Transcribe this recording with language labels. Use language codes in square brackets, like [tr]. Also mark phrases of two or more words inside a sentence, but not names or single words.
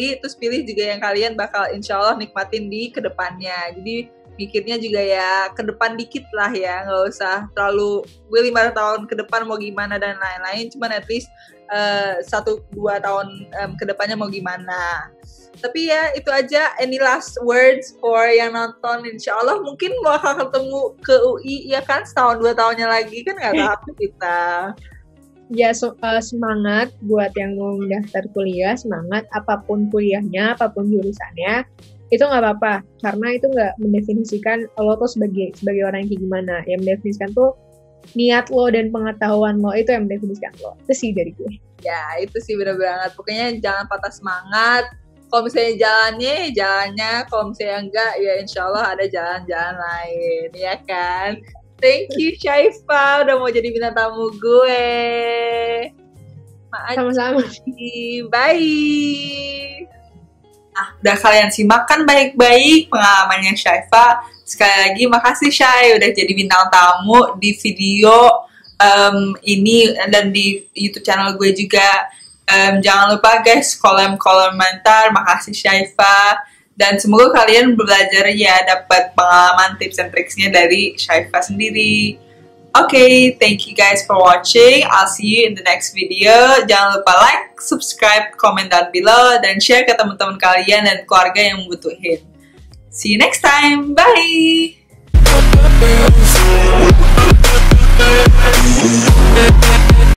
[id] Terus pilih juga yang kalian bakal [ar] إن شاء الله [id] nikmatin di kedepannya. Jadi mikirnya juga ya ke depan dikit lah ya, nggak usah terlalu gue 5 tahun ke depan mau gimana dan lain-lain, cuman [en] at least [id] 1-2 tahun ke depannya mau gimana. Tapi ya itu aja. [en] Any last words for [id] yang nonton? [ar] إن شاء الله [id] mungkin bakal ketemu ke UI ya kan, setahun 2 tahunnya lagi kan, nggak tahu kita. Ya semangat buat yang mau daftar kuliah, semangat apapun kuliahnya, apapun jurusannya, itu nggak apa-apa, karena itu nggak mendefinisikan lo tuh sebagai orang yang kayak gimana. Yang mendefinisikan tuh niat lo dan pengetahuan lo, itu yang mendefinisikan lo. Itu sih dari gue. Ya itu sih bener banget. Pokoknya jangan patah semangat. Kalau misalnya jalannya, kalau misalnya enggak ya [ar] إن شاء الله [id] ada jalan-jalan lain ya kan. [en] Thank you [id] Syaifa udah mau jadi bintang tamu gue. Sama-sama. Bye. Nah, udah kalian simak kan baik-baik pengalamannya Syaifa. Sekali lagi makasih Syai udah jadi bintang tamu di video ini dan di YouTube channel gue juga. Jangan lupa guys komentar. Makasih Syaifa, dan semoga kalian belajar ya, dapat pengalaman [en] tips and tricksnya [id] dari Syaifa sendiri. [en] Okay, thank you guys for watching. I'll see you in the next video. [id] Jangan lupa [en] like, subscribe, comment down below, [id] dan share ke teman-teman kalian dan keluarga yang membutuhin. [en] See you next time. Bye.